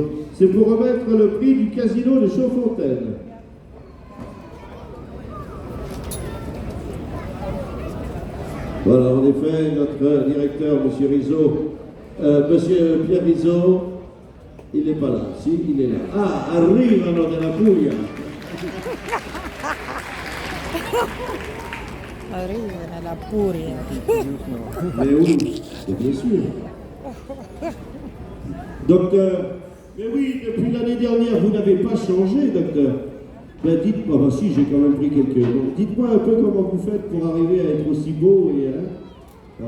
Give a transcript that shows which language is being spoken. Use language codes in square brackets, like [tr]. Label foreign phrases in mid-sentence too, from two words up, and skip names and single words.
[fr] C'est pour remettre le prix du casino de Chaudfontaine. Voilà, en effet, notre directeur, monsieur Rizzo, monsieur Pierre Rizzo, il n'est pas là. Si, il est là. [it] Ah, arrivano della Puglia. Arriva nella Puria. [fr] Mais oui, c'est bien sûr. Docteur, mais oui, depuis l'année dernière, vous n'avez pas changé, docteur. Ben dites-moi, bah si, j'ai quand même pris quelques... Donc, dites-moi un peu comment vous faites pour arriver à être aussi beau et... voilà.